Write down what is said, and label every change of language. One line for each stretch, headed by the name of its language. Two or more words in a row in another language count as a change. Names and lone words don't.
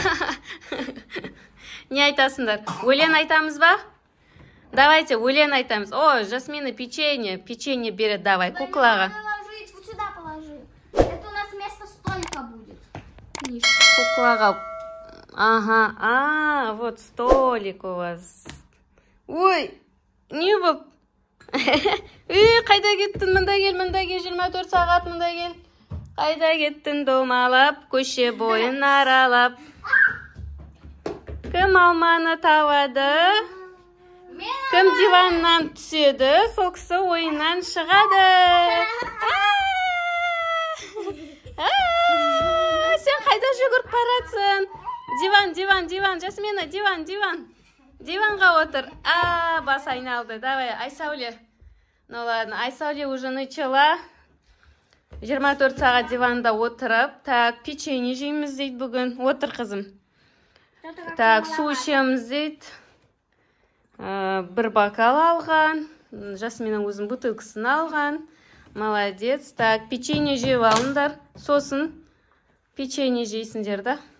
Kazakh: Не айтасыңдар? Өлең айтамыз ба? Давайте, өлең айтамыз.
Russian: О, Жасмина, печенье берет, давай, куклаға. Вот сюда положи. Это у нас вместо столика будет. Куклаға. Ага, вот столик у вас.
Kazakh: Ой, не бұл? Қайда кеттің? Мында кел, 24 сағат, мында кел. Қайда кеттің домалап, көше бойын аралап. Кім алманы табады? Кім диваннан түседі, сол кісі ойыннан шығады. Сен қайда жүгіріп барасың? Диван, Жасмина, диван. Диванға отыр. Бас айналды. Давай, Айсауле.
Russian: Ну ладно, Айсауле уже начала.
Kazakh: 24 сағат диванда отырып.
Russian: Так, печенье
Kazakh: жейміз дейді бүгін. Отыр, қызым. Так, су ішеміз дейді. 1 бокал алған. Жасмина өзінің бутылкасын алған.
Russian: Молодец. Так, печенье
Kazakh: жеп алыңдар. Сосын печенье жейсіңдер, да?